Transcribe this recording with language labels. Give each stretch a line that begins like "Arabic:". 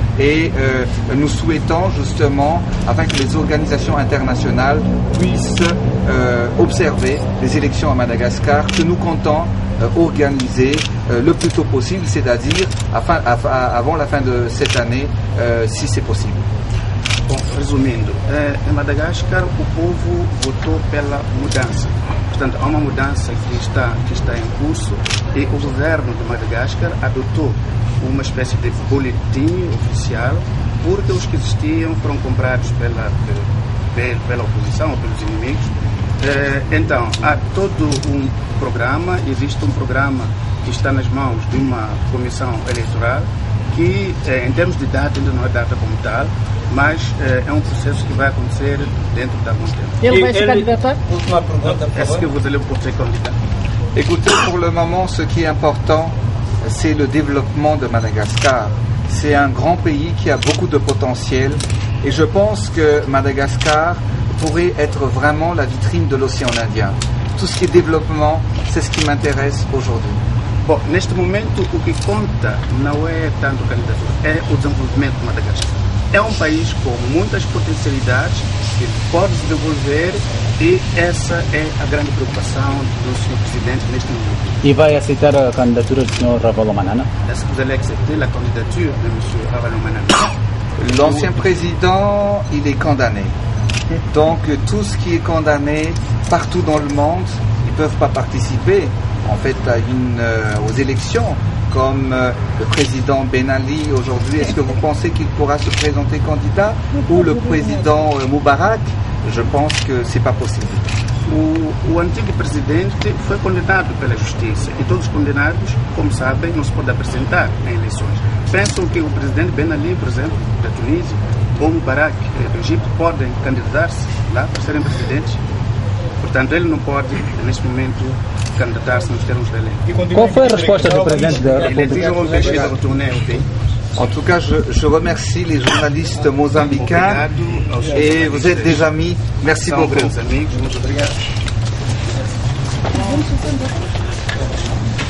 French: Et nous souhaitons justement, afin que les organisations internationales puissent observer les élections à Madagascar, que nous comptons organiser le plus tôt possible, c'est-à-dire avant la fin de cette année, si c'est possible.
Portuguese: Bom, resumindo, em Madagascar o povo votou pela mudança. Portanto, há uma mudança que está em curso e o governo de Madagascar adotou uma espécie de boletim oficial, porque os que existiam foram comprados pela oposição ou pelos inimigos. Então, há todo um programa, existe um programa que está nas mãos de uma comissão eleitoral que, em termos de data, ainda não é data como tal, mas é um processo que vai acontecer dentro de algum tempo. Ele vai se candidatar? Última pergunta, por
French: Est-ce que
Portuguese: favor.
French: vous allez vous candidat? Écoutez, pour le moment, ce qui est important, c'est le développement de Madagascar. C'est un grand pays qui a beaucoup de potentiel et je pense que Madagascar pourrait être vraiment la vitrine de l'océan Indien. Tout ce qui est développement, c'est ce qui m'intéresse aujourd'hui.
Portuguese: Bom, neste momento o que conta não é tanto a candidatura, é o desenvolvimento de Madagascar. É um país com muitas potencialidades que pode se desenvolver e essa é a grande preocupação do Sr. Presidente neste momento. E vai aceitar a candidatura do Sr. Ravalomanana?
French: Est-ce que vous allez accepter la candidature de M. Ravalomanana? L'ancien président, il est condamné. Donc tout ce qui est condamné partout dans le monde, ils ne peuvent pas participer en fait aux élections. Comme le président Ben Ali aujourd'hui, est-ce que vous pensez qu'il pourra se présenter candidat? Ou le président Moubarak? Je pense que c'est pas possible.
Portuguese: O antigo presidente foi condenado pela justiça e todos os condenados, como sabem, não se pode apresentar em eleições. Pensam que o presidente Ben Ali, por exemplo, da Tunísia, ou Mubarak, do Egito, podem candidatar-se lá para serem presidentes. Portanto, ele não pode, neste momento, candidatar-se nos termos da lei. Qual foi a resposta do Presidente da Ele exige República? um
French: empêcher de retourner au pays. En tout cas, je remercie les journalistes mozambicains et vous êtes des amis. Merci
Portuguese: São
French: beaucoup.
Portuguese: grandes amigos, muito obrigado.